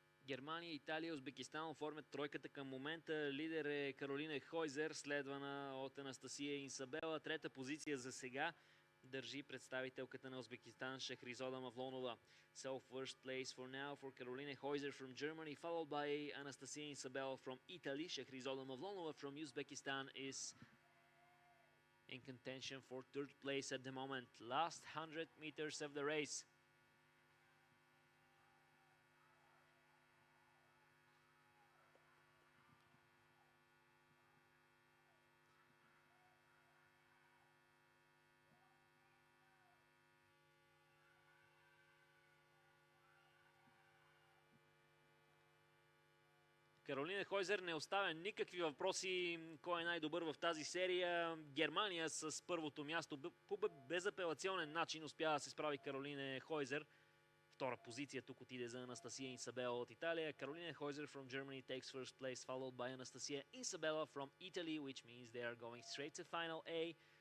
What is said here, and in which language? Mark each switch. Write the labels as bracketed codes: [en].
[bg] Германия, Италия, Узбекистан оформят тройката към момента. Лидер е Каролина Хойзер, следвана от Анастасия Инсабела. Трета позиция за сега държи представителката на Узбекистан Шахризода Мавлонова. [en] So first place for now for Carolina Heuser from Germany, followed by Anastasia Isabel from Italy. Shahrizoda Mavlonova from Uzbekistan is in contention for third place at the moment. Last 100 meters of the race. [bg] Каролина Хойзер не оставя никакви въпроси кой е най-добър в тази серия. Германия с първото място по безапелационен начин успява да се справи Каролина Хойзер. Втора позиция тук отиде за Анастасия Инсабела от Италия. [en] Каролина Хойзер from Germany takes first place, followed by Anastasia Isabella from Italy, which means they are going straight to final A.